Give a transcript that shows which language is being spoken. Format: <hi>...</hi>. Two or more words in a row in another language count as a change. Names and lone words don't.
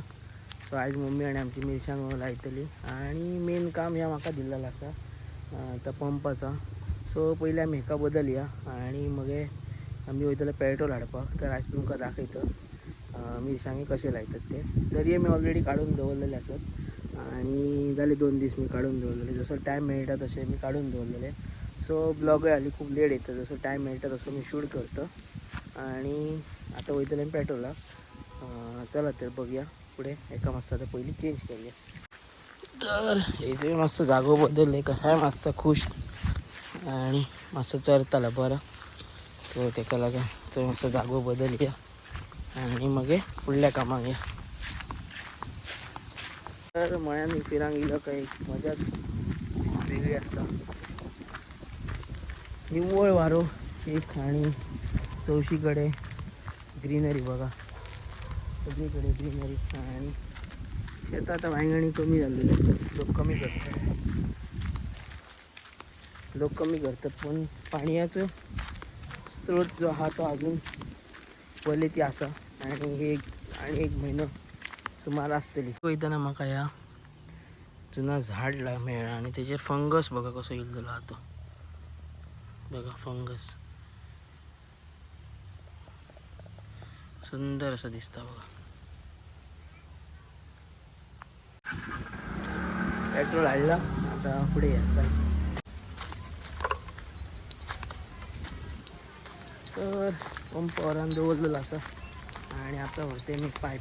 <kok>सो आयज मम्मी आणि आमची मिरसांग लायतली आणि मेन काम ह्या म्हाका दिल्लेलं आसा तो पंपाचा. सो पयलीं आमी हेका बदलया आणि मगे आमी वयतले पेट्रोल हाडपाक. तर आयज तुमकां दाखयतो मिरसांगे कशे लायतात ते. जरी मी ऑलरेडी काढून दवरलेले आसत आणि जाले 2 दीस मी काढून दवरलेले. जसो टायम मेळटा तसे मी काढून दवरलेले.</kok> <mr>सो</mr> <kok>ब्लॉगय हाली</kok> <mr>खूप लेट येतं. जसं टाईम मिळतं तसं मी शूट करतो.</mr> <kok>आणि आता वयतले पेट्रोलाक.</kok> <mr>चला तर बघूया पुढे.</mr> <kok>एका मातसो आता पयलीं चेंज करूया. तर हेजो मातसो जागो बदलले का हे मातसो खुश आणि मातसो चरताला बरो. सो तेका लागून थंय मातसो जागो बदलया आणि मगे फुडल्या कामाक या. तर मळ्यान फिरांक इलो काय मजाच वेगळी आसता. निव्वळ वारो एक आणि चौशीकडे ग्रीनरी बघा. सगळीकडे ग्रीनरी.</kok> <mr>आणि शेतात आता वांयगणी कमी झालेली असतात. लोक कमी करतात पण पाण्याचं स्त्रोत जो हा तो अजून क्वालिटी असा.</mr> <kok>आणि एक महिनो सुमार असतली. वयताना म्हाका ह्या जुना झाड मेळ्ळा आणि तेजेर फंगस बघा कसो येयलेलो हा तो. बघा फंगस सुंदर असं दिसता बघा. पेट्रोल हाडला आता पुढे या. तर पंप वरान दवरलेलो आसा आणि आता व्हरते मी पाईप.</kok>